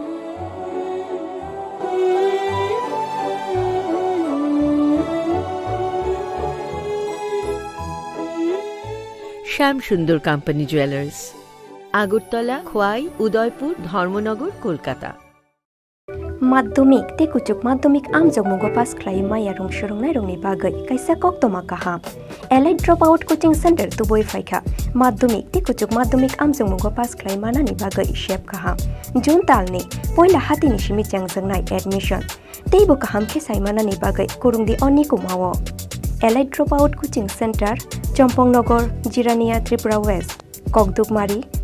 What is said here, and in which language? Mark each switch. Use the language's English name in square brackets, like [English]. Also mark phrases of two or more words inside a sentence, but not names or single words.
[Bangla] শ্যাম সুন্দর কোম্পানি জুয়েলার্স, আগরতলা, খোয়াই, উদয়পুর, ধর্মনগর, কলকাতা। [Kok Borok] माध्यमिक ते कुचुक माध्यमिक आम जगमुगो पास क्लाइ माया रंग सुरंगनाय रंगनि बागै कायसा कक्तमा काहा एलाइट [English] drop out coaching center [Kok Borok] तुबोय फायखा माध्यमिक ते कुचुक माध्यमिक आम जगमुगो पास क्लाइ मानानि बागै शेप काहा जुन तालनि पहिला हातिनि सिमि चांजंनाय एडमिशन तेबो काहाम खेसाय मानानि बागै कुरुंगदि अनि कुमावो [English] elite drop out coaching center [Kok Borok] चम्पंगनगर जिरानिया त्रिपुरा वेस्ट ककदुकमारी